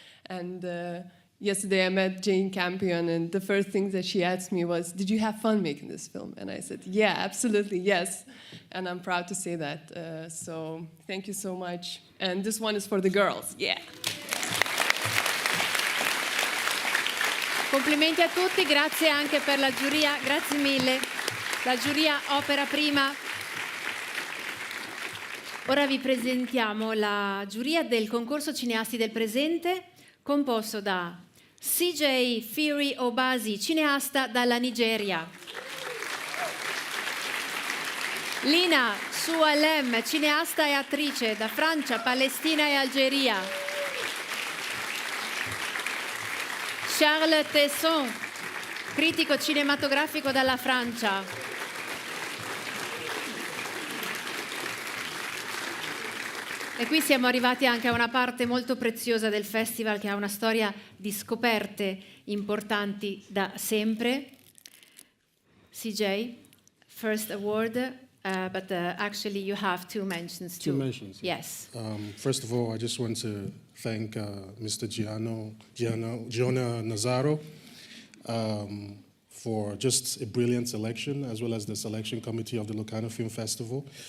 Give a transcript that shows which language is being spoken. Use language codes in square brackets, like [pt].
[en] And yesterday I met Jane Campion, and the first thing that she asked me was, did you have fun making this film? And I said, yeah, absolutely, yes. And I'm proud to say that. So thank you so much. And this one is for the girls, yeah. [it] Complimenti a tutti, grazie anche per la giuria, grazie mille. La giuria Opera Prima. Ora vi presentiamo la giuria del concorso cineasti del presente, composto da CJ Fury Obasi, cineasta dalla Nigeria. Lina Sualem, cineasta e attrice da Francia, Palestina e Algeria. Charles Tesson, critico cinematografico dalla Francia. E qui siamo arrivati anche a una parte molto preziosa del festival che ha una storia di scoperte importanti da sempre. [en] CJ, first award, but actually you have two mentions too. Two mentions. Yes. First of all, I just want to thank Mr. Gianna Nazaro for just a brilliant selection, as well as the selection committee of the Locarno Film Festival.